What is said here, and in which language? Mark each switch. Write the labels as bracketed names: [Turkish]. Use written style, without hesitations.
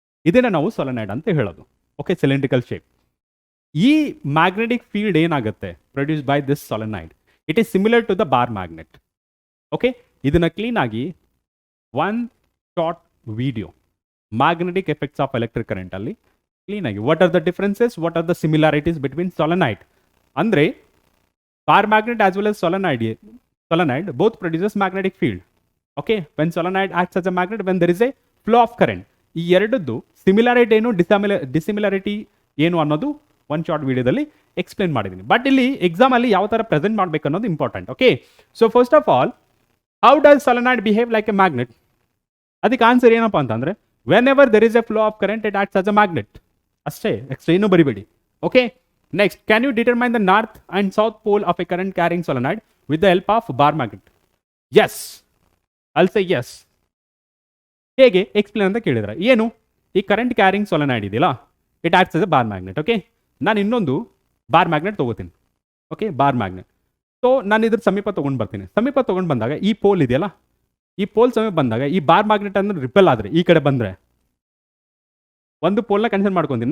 [Kannada] ಇದನ್ನು ನಾವು ಸೊಲೆನಾಯ್ಡ್ ಅಂತ ಹೇಳೋದು. Okay, cylindrical shape. ಈ ಮ್ಯಾಗ್ನೆಟಿಕ್ ಫೀಲ್ಡ್ ಏನಾಗುತ್ತೆ [English] Produce by this solenoid, it is similar to the bar magnet. Okay, [Kannada] ಇದನ್ನು ಕ್ಲೀನಾಗಿ [English] One short video, magnetic effects of electric ಕರೆಂಟಲ್ಲಿ ಕ್ಲೀನಾಗಿ what are the differences, what are the similarities between solenoid. ಅಂದರೆ bar magnet as well as solenoid both produces magnetic field. Okay, when solenoid acts as a magnet, when there is a flow of current. [Kannada] ಈ ಎರಡದ್ದು similarity ಏನು, ಡಿಸಿಮಿಲಾರಿಟಿ ಏನು ಅನ್ನೋದು one short ವಿಡಿಯೋದಲ್ಲಿ explain ಮಾಡಿದ್ದೀನಿ. But ಇಲ್ಲಿ ಎಕ್ಸಾಮಲ್ಲಿ ಯಾವ ಥರ ಪ್ರೆಸೆಂಟ್ ಮಾಡಬೇಕು ಅನ್ನೋದು important. Okay, [English] So first of all, how does solenoid behave like a magnet? [Kannada] ಅದಕ್ಕೆ ಆನ್ಸರ್ ಏನಪ್ಪ ಅಂತಂದರೆ, [English] Whenever there is a flow of current it acts as a magnet. [Kannada] ಅಷ್ಟೇ, ಎಕ್ಸ್ಟ್ರಾ ಏನೂ ಬರಿಬೇಡಿ. [English] Okay, next, can you determine the north and south pole of a current carrying solenoid with the help of bar magnet. Yes, I'll say yes. [Kannada] ಹೇಗೆ explain ಅಂತ ಕೇಳಿದ್ರೆ, ಏನು ಈ current carrying solenoid ಇದೆಯಲ್ಲ, [English] It acts as a bar magnet. [Kannada] Okay, ನಾನು ಇನ್ನೊಂದು bar magnet ತೊಗೋತೀನಿ. Okay, bar magnet. So ನಾನು ಇದ್ರ ಸಮೀಪ ತೊಗೊಂಡು ಬರ್ತೀನಿ. ಸಮೀಪ ತೊಗೊಂಡು ಬಂದಾಗ ಈ ಪೋಲ್ ಇದೆಯಲ್ಲ, ಈ ಪೋಲ್ ಸಮೀಪ ಬಂದಾಗ ಈ ಬಾರ್ ಮ್ಯಾಗ್ನೆಟ್ ಅಂದ್ರೆ ರಿಪೆಲ್ ಆದರೆ ಈ ಕಡೆ ಬಂದರೆ ಒಂದು ಪೋಲ್ನ ಕನ್ಸಿಡರ್ ಮಾಡ್ಕೊಂತೀನಿ.